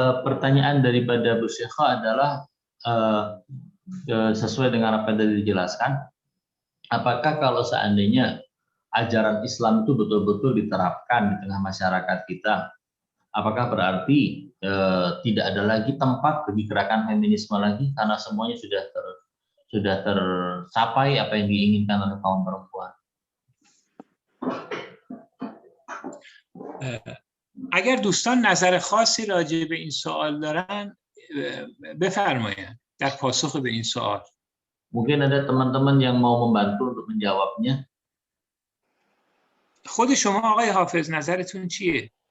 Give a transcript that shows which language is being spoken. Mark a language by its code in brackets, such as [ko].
[id] Pertanyaan daripada Bu Syekha adalah sesuai dengan apa yang tadi dijelaskan, apakah kalau seandainya ajaran Islam itu betul-betul diterapkan di tengah masyarakat kita, apakah berarti tidak ada lagi tempat bagi gerakan feminisme lagi karena semuanya sudah tercapai apa yang diinginkan oleh kaum perempuan? [fa] اگر دوستان نظر خاصی راجع به این سوال دارن بفرمایید در پاسخ به این سوال. [id] Mungkin ada teman-teman yang mau membantu untuk menjawabnya. [fa] خود شما آقای حافظ نظرتون چیه؟